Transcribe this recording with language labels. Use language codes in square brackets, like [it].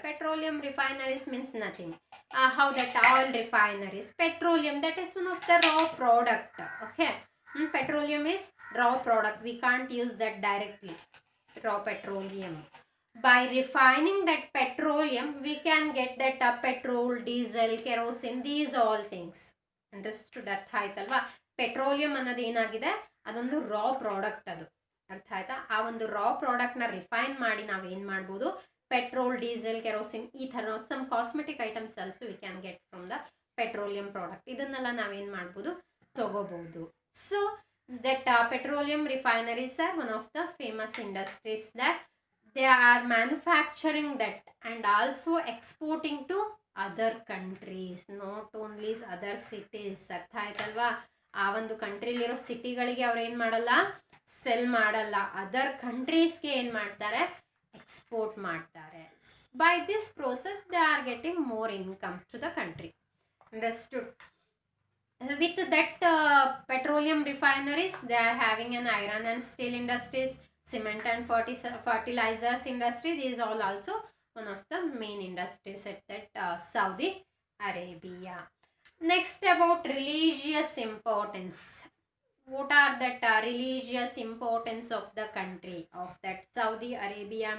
[en] Petroleum refineries means nothing. How that oil refineries, petroleum, that is one of the raw product. Okay. Petroleum is raw product, we can't use that directly, raw petroleum. By refining that petroleum, we can get that petrol, diesel, kerosene, these all things. [kn] Understood? ಅರ್ಥ ಆಯ್ತಲ್ವಾ? Petroleum ಅನ್ನೋದು ಏನಾಗಿದೆ, ಅದೊಂದು ರಾ product. ಅದು ಅರ್ಥ ಆಯ್ತಾ? ಆ ಒಂದು ರಾ ಪ್ರಾಡಕ್ಟ್ನ ರಿಫೈನ್ ಮಾಡಿ ನಾವು ಏನು ಮಾಡ್ಬೋದು, ಪೆಟ್ರೋಲ್, ಡೀಸೆಲ್, ಕೆರೋಸಿನ್, ಈ ಥರ [en] Some cosmetic items also we can get from the petroleum product. [kn] ಇದನ್ನೆಲ್ಲ ನಾವೇನು ಮಾಡ್ಬೋದು, ತಗೋಬಹುದು. [en] So that petroleum refineries are one of the famous industries that they are manufacturing that and also exporting to other countries, not only other cities. [kn] ಅರ್ಥ ಆಯ್ತಲ್ವಾ? ಆ ಒಂದು ಕಂಟ್ರಿಲಿರೋ ಸಿಟಿಗಳಿಗೆ ಅವ್ರು ಏನು ಮಾಡಲ್ಲ, ಸೆಲ್ ಮಾಡಲ್ಲ, ಅದರ್ ಕಂಟ್ರೀಸ್ಗೆ ಏನು ಮಾಡ್ತಾರೆ, ಎಕ್ಸ್ಪೋರ್ಟ್ ಮಾಡ್ತಾರೆ. [en] By this process they are getting more income to the country. Understood? With that petroleum refineries, they are having an iron and steel industries, cement and fertilizers industry. These all also one of the main industries at that Saudi Arabia. Next, about religious importance. What are that religious importance of the country of that Saudi Arabia?